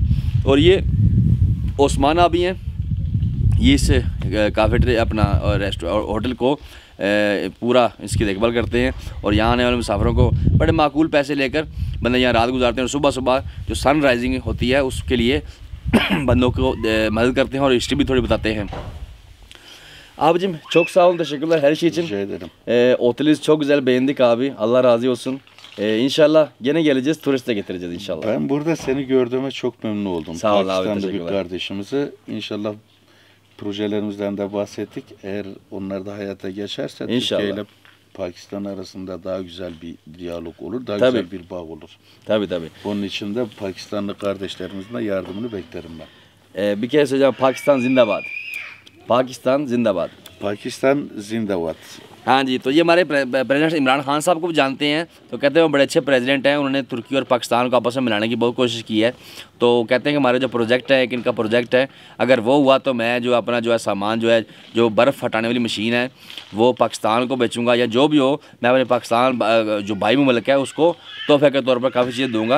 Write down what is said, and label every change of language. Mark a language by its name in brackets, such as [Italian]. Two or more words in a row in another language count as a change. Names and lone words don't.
[Urdu] اور یہ اوسمانا بھی ہیں، یہ اس کافے اپنا ہوٹل کو پورا اس کی دیکھ بھال کرتے ہیں اور یہاں آنے والے مسافروں کو بڑے معقول پیسے لے کر بندے یہاں رات گزارتے ہیں اور صبح صبح جو [English] sun rising [Urdu] ہوتی ہے اس کے لیے بندوں کو مدد کرتے ہیں اور ہسٹری بھی تھوڑی بتاتے ہیں. [Turkish] Abicim çok sağ olun, teşekkürler her şey için. Rica ederim. Otelinizi çok güzel beğendik abi. Allah razı olsun. İnşallah gene geleceğiz, turist de getireceğiz inşallah. Ben burada seni gördüğüme çok memnun oldum. Sağ ol abi, Pakistan'da bir teşekkürler. kardeşimizi inşallah projelerimizden de bahsettik. Eğer onlar da hayata geçerse İnşallah. Türkiye ile Pakistan arasında daha güzel bir diyalog olur, daha Tabii. güzel bir bağ olur. Tabii tabii. Onun için de Pakistanlı kardeşlerimizin de yardımını beklerim ben. Bir kere söyleyeceğim, [Urdu] پاکستان زندہ باد، پاکستان زندہ باد. پاکستان زندہ باد. ہاں جی، تو یہ ہمارے پریزیڈنٹ عمران خان صاحب کو بھی جانتے ہیں، تو کہتے ہیں وہ بڑے اچھے پریزیڈنٹ ہیں. انہوں نے ترکی اور پاکستان کو آپس میں ملانے کی بہت کوشش کی ہے۔ تو کہتے ہیں کہ ہمارا جو پروجیکٹ ہے، ایک ان کا پروجیکٹ ہے، اگر وہ ہوا تو میں جو اپنا جو ہے سامان جو ہے، جو برف ہٹانے والی مشین ہے وہ پاکستان کو بیچوں گا، یا جو بھی ہو میں اپنے پاکستان جو بھائی ملک ہے اس کو تحفے کے طور پر کافی چیزیں دوں گا.